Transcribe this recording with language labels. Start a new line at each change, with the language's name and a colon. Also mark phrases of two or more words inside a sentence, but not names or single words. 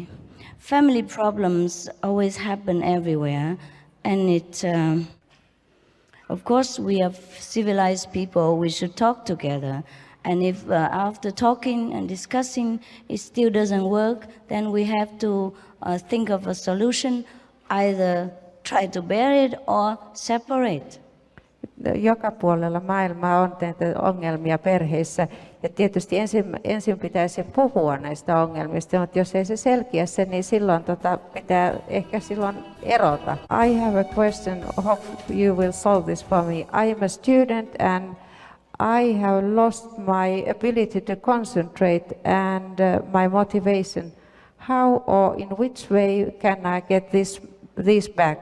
English: Family problems always happen everywhere, and of course, we are civilized people, we should talk together. And if after talking and discussing it still doesn't work, then we have to think of a solution, either try to bear it or separate.
Finnish: Joka puolella maailmaa on ongelmia perheissä. Ja tietysti ensin pitäisi puhua näistä ongelmista, mutta jos ei se selkiä sen, niin silloin pitää ehkä silloin erota.
English: I have a question, hope you will solve this for me. I am a student and I have lost my ability to concentrate and my motivation. How or in which way can I get these back?